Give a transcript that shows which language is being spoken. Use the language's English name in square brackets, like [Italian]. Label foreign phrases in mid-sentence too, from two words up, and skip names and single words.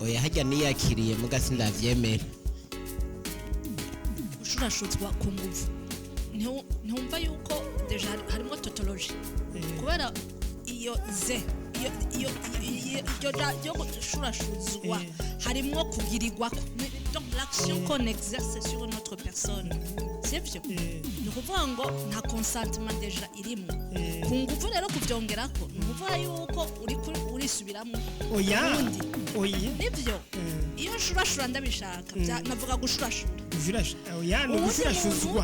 [Rundi] Oya hajya niyakiriye muga sindavyemera ushurashuzwa ku nguvu ntumva yuko deja harimo tautologie kubera iyo ze yo gushurashuzwa harimwo kugirirwa [French] donc l'action qu'on exerce sur notre personne c'est [Rundi] byo ni ukuvuga ngo nta consentement deja irimo ku ngufu rero kuvyongerako ni ukuvuga yuko urisubiramo oya nibyo iyo nshurashura ndabishaka navuga gushurashura oya ni gushurashuzwa